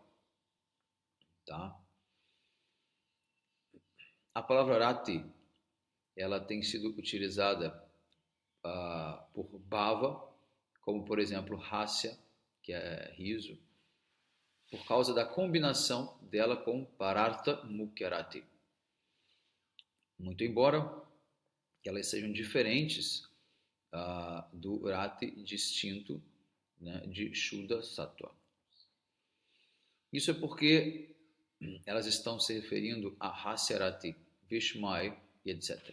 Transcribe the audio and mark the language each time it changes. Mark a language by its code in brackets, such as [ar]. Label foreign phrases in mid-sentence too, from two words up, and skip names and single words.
[pt] Tá? A palavra rati, ela tem sido utilizada por bhava, como por exemplo hasya, que é riso, por causa da combinação dela com [sa] parartha mukhya rati. [pt] Muito embora elas sejam diferentes do rati distinto, né, de [sa] Shuddha Sattva. [pt] Isso é porque elas estão se referindo a Hasyarati, Vishmai e etc.